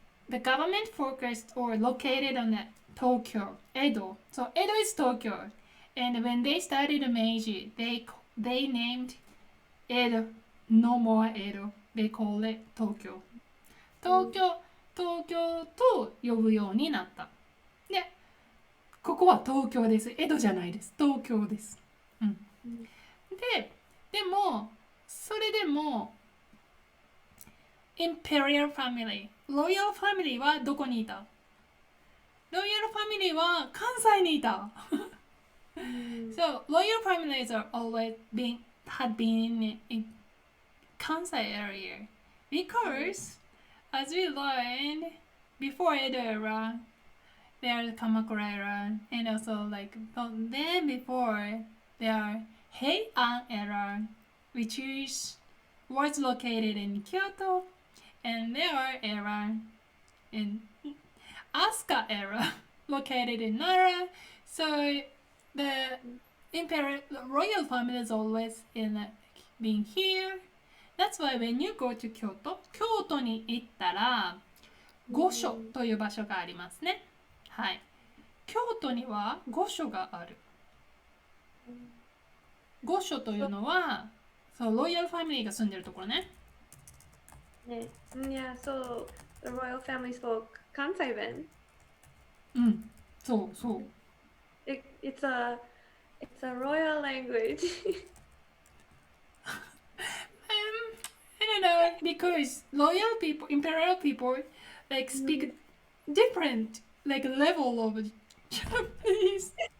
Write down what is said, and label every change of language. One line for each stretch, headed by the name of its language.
English: The government focused or located on the Tokyo, Edo. So Edo is Tokyo, and when they started Meiji, they named Edo, no more Edo. They call it 東京。
Japanese: 東京と呼ぶようになった。で、ここは東京です。江戸じゃないです。東京です。でも、それでも、Imperial Family、ロイヤルファミリーはどこにいた？ロイヤルファミリーは関西にいた。
English: So, royal families are always had been in Kansai area because, as we learned before Edo era, there's Kamakura era, and also then before there Heian era, which was located in Kyoto, and there era in Asuka era, located in Nara. So the royal family is always being here. That's why when you go to Kyoto, 京都に行ったら御所という場所がありますね。はい。京都には御所がある。御所というのは、そう、ロイヤルファミリーが住んでるところね。 Yeah, so the royal family spoke Kansai then.
Japanese: そう。
English: It's a royal language. I don't know, because loyal people, imperial people, speak different level of Japanese.